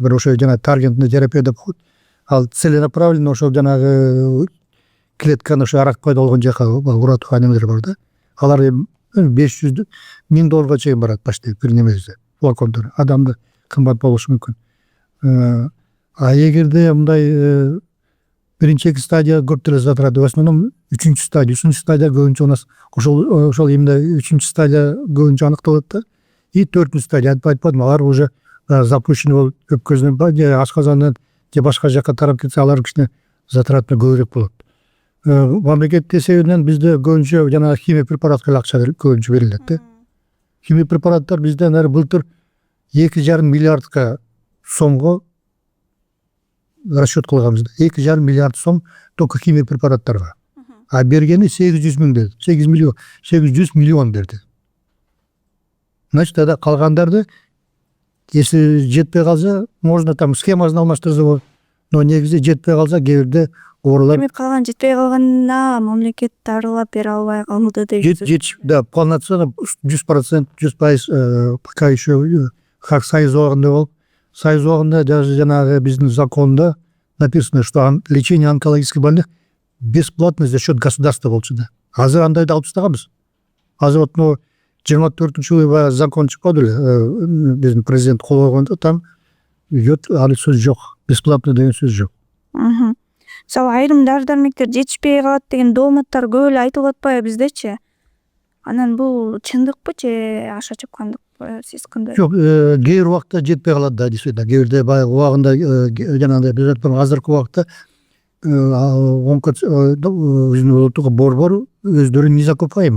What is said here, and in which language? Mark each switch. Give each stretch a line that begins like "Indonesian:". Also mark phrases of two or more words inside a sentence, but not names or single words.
Kyrgyz: Бир ошо жана
Russian: таргентный терапия
Kyrgyz: деп коет. Ал целенаправленно ошол жанагы клетканы ошо рак пайда болгон жака ура турган немелер бар да. Алар 500 миң долларга чейин барат почти бир немеси. Флакондор адамда кымбат болушу мүмкүн. А эгерде мындай биринчи экинчи стадия көп деле
Russian: затраты, в основном
Kyrgyz: үчүнчү стадия көбүнчө
Russian: у нас
Kyrgyz: ошол именно үчүнчү стадия көбүнчө аныкталат да. И төртүнчү стадия айтпадым, алар
Russian: уже запущенный
Kyrgyz: болуп өпкөздөн же ашказандан же башка жака тарап кетсе, алар кичине затраты көбүрөөк болот. Мамлекет эсебинен бизде көбүнчө жана химия препаратка акча көбүнчө берилет да. Химия препараттар бизден былтыр 2,5 миллиардка сомго расчет кылганбыз. 2,5 миллиард сом только химия препараттарга. А бергени 800 миң берди. 800 миллион берди.
Russian: Значит, тогда
Kyrgyz: калгандарды, если жетпей калса,
Russian: можно там
Kyrgyz: схемасын алмаштырса болот. Но негизи жетпей калса, кээ бирде оорулар. Демек калган жетпей калганына мамлекет дарылап бере албай калды дейсиз.
Russian: Да, полноценно 100%, 100% пока еще как союз убагында болуп.
Kyrgyz: Союз убагында даже жанагы биздин законда
Russian: написано, что лечение онкологических больных бесплатно за счет государства
Kyrgyz: болчу да. Азыр андайды алып тастаганбыз. Азыр вот 24-жылы закон чыкпады эле, биздин президент кол койгондо
Russian: там идет,
Kyrgyz: али сөз жок. Бесплатно деген сөз жок. Мисалы айрым дары-дармектер жетишпей калат деген дооматтар көп эле айтылып атпайбы биздечи? Анан бул чындыкпы же аша чапкандыкпы? Сиз кандай? Жок, кээ бир убакта жетпей калат да, действительно. Кээ бирде баягы убагында жанагындай биз айткан азыркы убакта борбор өздөрү незакупаемый.